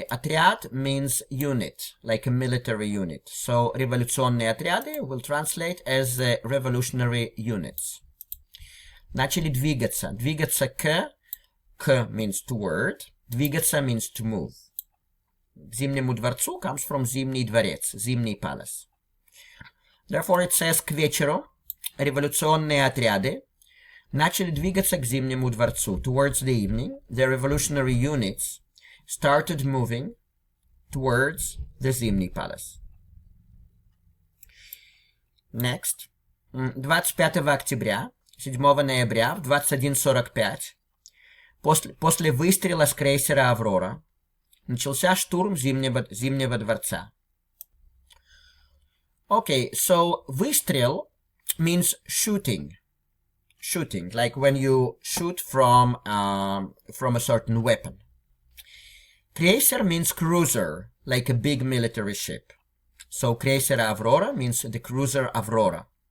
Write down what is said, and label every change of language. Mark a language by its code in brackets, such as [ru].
[en] Отряд means unit, like a military unit. So, [ru] революционные отряды [en] will translate as revolutionary units. [ru] Начали двигаться. Двигаться к [en] means toward. Двигаться means to move. [ru] К Зимнему дворцу [en] comes from [ru] Зимний дворец, Зимний palace. [en] Therefore, it says [ru] к вечеру революционные отряды начали двигаться к Зимнему дворцу. [en] Towards the evening, the revolutionary units started moving towards the Zimny Palace. Next. [ru] 25 октября, 7 ноября в 21:45 после выстрела с крейсера «Аврора» начался штурм Зимнего дворца. [en] Okay, so выстрел means shooting. Shooting, like when you shoot from a certain weapon. Крейсер means cruiser, like a big military ship. So [ru] крейсер Аврора [en] means the cruiser Аврора.